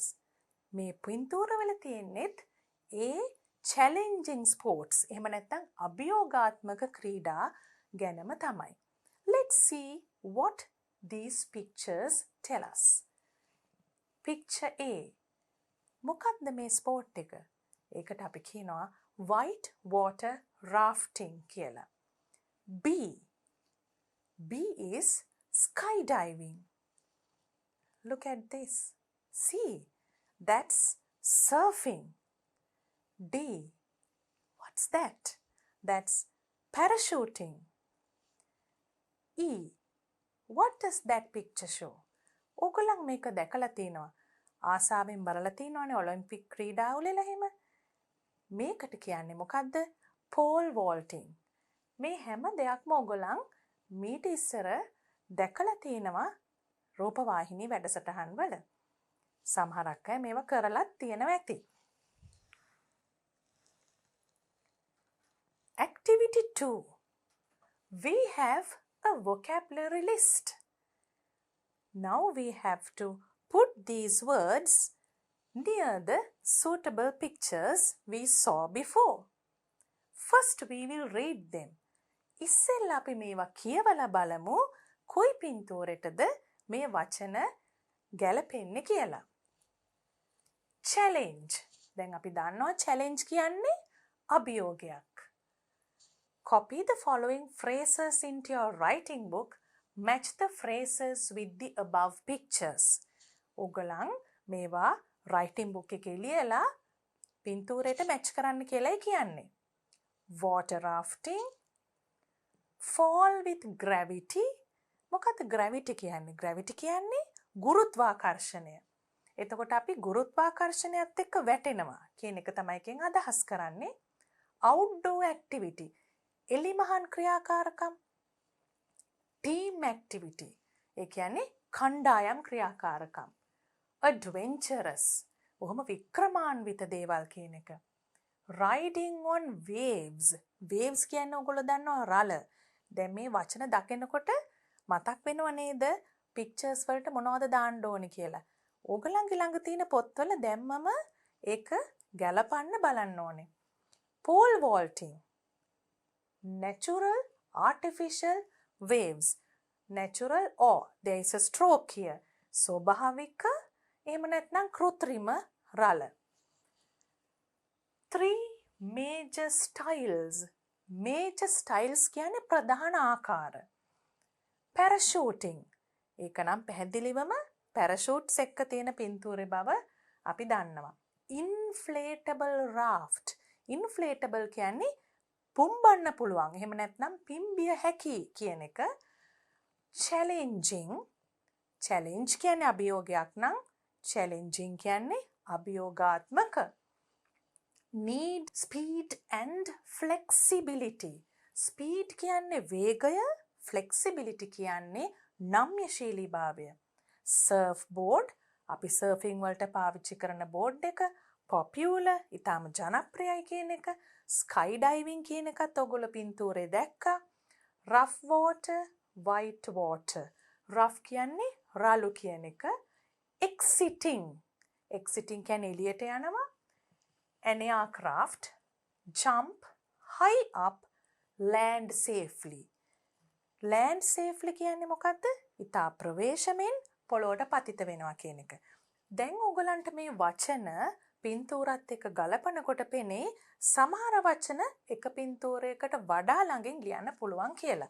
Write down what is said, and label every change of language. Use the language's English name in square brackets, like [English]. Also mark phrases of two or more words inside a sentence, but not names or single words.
[Sinhala] මේ පින්තූරවල තියෙන්නේත් ඒ [English] challenging sports. [Sinhala] එහෙම නැත්නම් අභියෝගාත්මක ක්‍රීඩා ගැනම තමයි. [English] Let's see what these pictures tell us. Picture A. [Sinhala] මොකක්ද මේ ස්පෝර්ට් එක? ඒකට අපි කියනවා [English] white water rafting [Sinhala] කියලා. [English] B. B is skydiving. Look at this. See, that's surfing. D. What's that? That's parachuting. E. What does that picture show? [Sinhala] ඕගොල්ලන් මේක දැකලා තියෙනවා. ආසාවෙන් බලලා තියෙනවානේ ඔලිම්පික් ක්‍රීඩාවල එහෙම. මේකට කියන්නේ මොකද්ද? [English] pole vaulting. [Sinhala] මේ හැම දෙයක්ම ඕගොල්ලන් මීට ඉස්සර දැකලා තියෙනවා රූපවාහිනී වැඩසටහන් වල. සමහරක් අය මේවා කරලත් තියෙනවා ඇති. [English] Activity 2. We have a vocabulary list. Now we have to put these words near the suitable pictures we saw before. First we will read them. [Sinhala] ඉස්සෙල්ලා අපි මේවා කියවලා බලමු කොයි පින්තූරෙටද මේ වචන ගැලපෙන්නේ කියලා. Challenge. දැන් අපි දන්නවා challenge කියන්නේ අභියෝගයක්. [English] Copy the following phrases into your writing book. Match the phrases with the above pictures. [Sinhala] ඕගොල්ලන් මේවා [English] writing book [Sinhala] එකේ ලියලා පින්තූරයට match කරන්න කියලායි කියන්නේ. [English] Water rafting. Fall with gravity. [Sinhala] මොකක්ද gravity කියන්නේ? Gravity කියන්නේ ගුරුත්වාකර්ෂණය. එතකොට අපි ගුරුත්වාකර්ෂණයත් එක්ක වැටෙනවා කියන එක තමයි එකෙන් අදහස් කරන්නේ. [English] Outdoor activity. [Sinhala] එලිමහන් ක්‍රියාකාරකම්. [English] Team activity. [Sinhala] ඒ කියන්නේ කණ්ඩායම් ක්‍රියාකාරකම්. Adventurous. බොහොම වික්‍රමාන්විත දේවල් කියන එක. [English] Riding on waves. [Sinhala] Waves කියන්නේ ඔයගොල්ලෝ දන්නවා රළ. දැන් මේ වචන දකිනකොට මතක් වෙනව නේද pictures වලට මොනවද දාන්න ඕනේ කියලා. ඕගලන්ගේ ළඟ තියෙන පොත්වල දැම්මම ඒක ගැලපන්න බලන්න ඕනේ. [English] Pole vaulting. Natural, artificial waves. Natural or there is a stroke here. [Sinhala] ස්වභාවික එහෙම නැත්නම් කෘත්‍රිම රළ. [English] 3 major styles. Major styles [Sinhala] කියන්නේ ප්‍රධාන ආකාර. Parachuting. ඒක නම් පැහැදිලිවම parachutes එක්ක තියෙන පින්තූරේ බව අපි දන්නවා. [English] Inflatable raft. [Sinhala] Inflatable කියන්නේ පුම්බන්න පුළුවන්. එහෙම නැත්නම් පිම්බිය හැකි කියන එක. challenging. challenge කියන්නේ අභියෝගයක් නම් challenging කියන්නේ අභියෝගාත්මක. [English] need speed and flexibility. [Sinhala] speed කියන්නේ වේගය, flexibility කියන්නේ නම්‍යශීලීභාවය. surfboard අපි surfing වලට පාවිච්චි කරන බෝඩ් එක, popular ඊටම ජනප්‍රියයි කියන එක, skydiving කියන එකත් ඔයගොල්ලෝ පින්තූරේ දැක්කා. [English] rough water, white water. [Sinhala] rough කියන්නේ රළු කියන එක. [English] exiting. [Sinhala] exiting කියන්නේ එළියට යනවා. [English] an aircraft, jump high up, land safely. land safely [Sinhala] කියන්නේ මොකද්ද? ඉතා ප්‍රවේශමෙන් පොළොවට පතිත වෙනවා කියන එක. දැන් ඔයගලන්ට මේ වචන පින්තූරත් එක්ක ගලපනකොට පෙනේ සමහර වචන එක පින්තූරයකට වඩා ළඟින් ලියන්න පුළුවන් කියලා.